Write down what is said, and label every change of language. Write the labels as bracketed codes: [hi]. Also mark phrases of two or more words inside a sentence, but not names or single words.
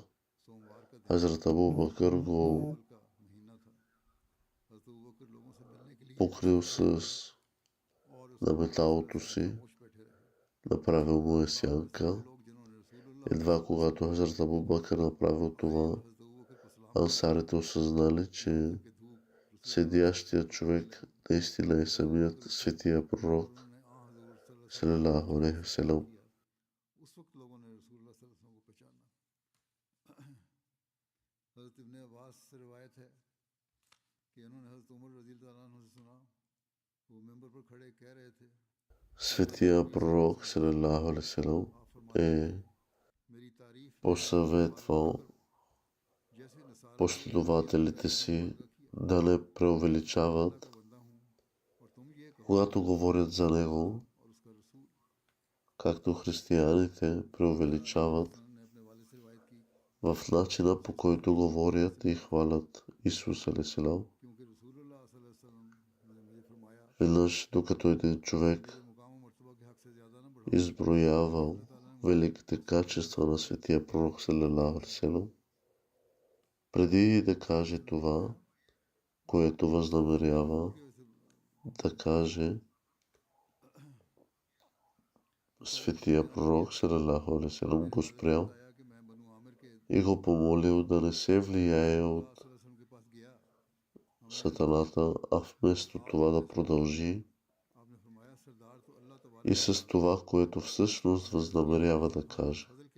[bg] Хазрат Абу Бакър го покрил с наметалото си, направил му е сянка. Едва когато Хазрат Абу Бакър направил това, ансарите осъзнали, че седящият човек наистина е самият Светия Пророк [ar] صلى الله عليه وسلم. [bg] Светия Пророк [ar] صلى الله عليه وسلم [bg] е посъветвал последователите си да не преувеличават, когато говорят за него, както християните преувеличават в начина, по който говорят и хвалят Исус [ar] عليه السلام. [bg] Веднъж, докато един човек изброявал великите качества на Светия Пророк [ar] صلى الله عليه وسلم, [bg] преди да каже това, което възнамерява да каже, Светия Пророк [ar] صلى الله عليه وسلم [bg] го спрял и го помолил да не се влияе от сатаната, а вместо това да продължи и с това, което всъщност възнамерява да каже.